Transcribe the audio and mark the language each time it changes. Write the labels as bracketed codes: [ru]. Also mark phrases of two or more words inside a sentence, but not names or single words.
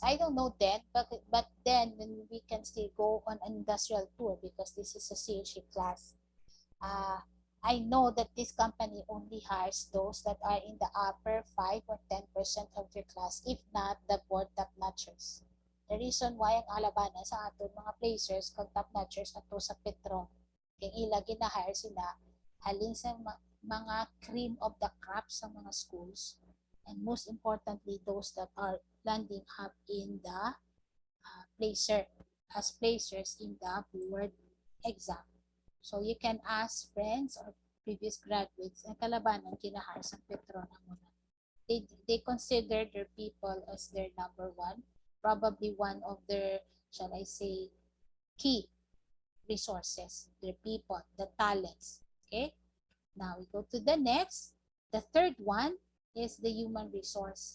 [en] I don't know then, but then when we can still go on an industrial tour because this is a CHE class. I know that this company only hires those that are in the upper 5 or 10% of their class, if not the board top notchers. The reason why [hil] ang alabana sa aton mga placers kag top notchers ato sa [en] Petro, [hil] kay ila ginahire sila halin sa mga [en] cream of the crop [hil] sa mga [en] schools, and most importantly those that are landing up in the placer as placers in the board exam. So you can ask friends or previous graduates [hil] ang kalabanan kinahire sa Petro na muna. [en] They consider their people as their number one, probably one of their, shall I say, key resources, their people, the talents. Okay? Now we go to the next. The third one is the human resource.